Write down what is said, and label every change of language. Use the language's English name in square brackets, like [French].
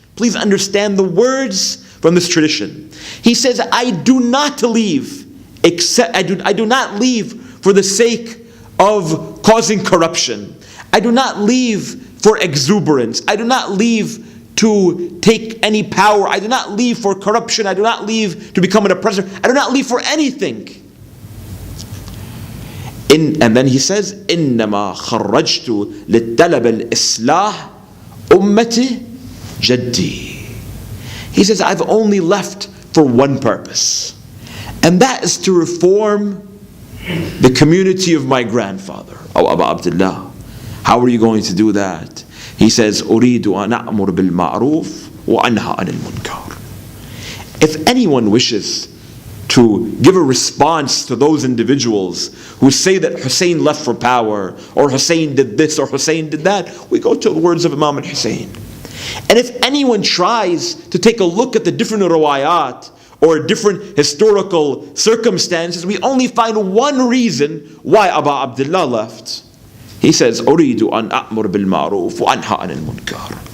[English] Please understand the words from this tradition. He says, I do not leave I do not leave for the sake of causing corruption. I do not leave for exuberance. I do not leave to take any power. I do not leave for corruption. I do not leave to become an oppressor. I do not leave for anything. And then he says, [Arabic] إنما خرجت للطلب الإصلاح أمتي جدي. [English] He says, I've only left for one purpose, and that is to reform the community of my grandfather. Oh, Abu Abdullah, how are you going to do that? He says, [Arabic] أريد أن أأمر بالمعروف وأنهى عن المنكر. [English] If anyone wishes to give a response to those individuals who say that Hussein left for power, or Hussein did this, or Hussein did that, we go to the words of Imam al-Hussein. And if anyone tries to take a look at the different riwayat or different historical circumstances, we only find one reason why Abu Abdullah left. He says, [Arabic] أريد أن أأمر بالمعروف وأنهى عن المنكر.